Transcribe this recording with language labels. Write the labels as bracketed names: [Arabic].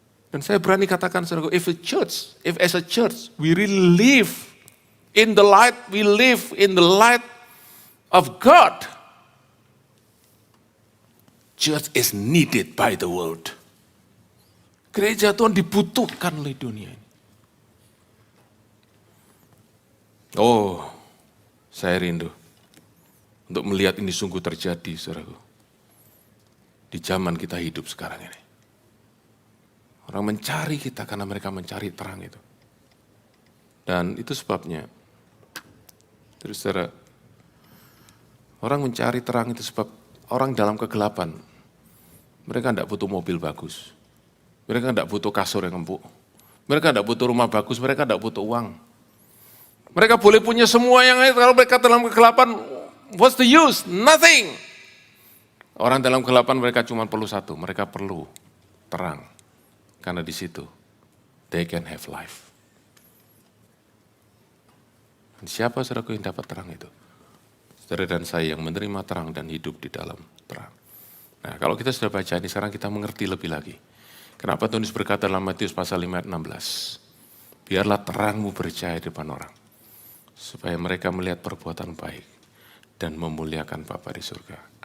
[Indonesian] Dan saya berani katakan saudaraku, [English] if as a church, we really live in the light, we live in the light of God. Church is needed by the world. [Indonesian] Gereja Tuhan dibutuhkan oleh dunia ini. Oh, saya rindu untuk melihat ini sungguh terjadi, saudaraku. Di zaman kita hidup sekarang ini. Orang mencari kita karena mereka mencari terang itu. Dan itu sebabnya, terus saudara, orang mencari terang itu sebab orang dalam kegelapan, mereka tidak butuh mobil bagus, mereka tidak butuh kasur yang empuk, mereka tidak butuh rumah bagus, mereka tidak butuh uang. Mereka boleh punya semua yang lain, kalau mereka dalam kegelapan, [English] what's the use? Nothing. [Indonesian] Orang dalam kegelapan mereka cuma perlu satu, mereka perlu terang. Karena di situ, [English] they can have life. [Indonesian] Siapa saudaraku yang dapat terang itu? Saudara dan saya yang menerima terang dan hidup di dalam terang. Nah, kalau kita sudah baca ini, sekarang kita mengerti lebih lagi. Kenapa Tuhan Yesus berkata dalam Matius pasal 5 ayat 16, biarlah terangmu bercahaya di depan orang, supaya mereka melihat perbuatan baik dan memuliakan Bapa di surga.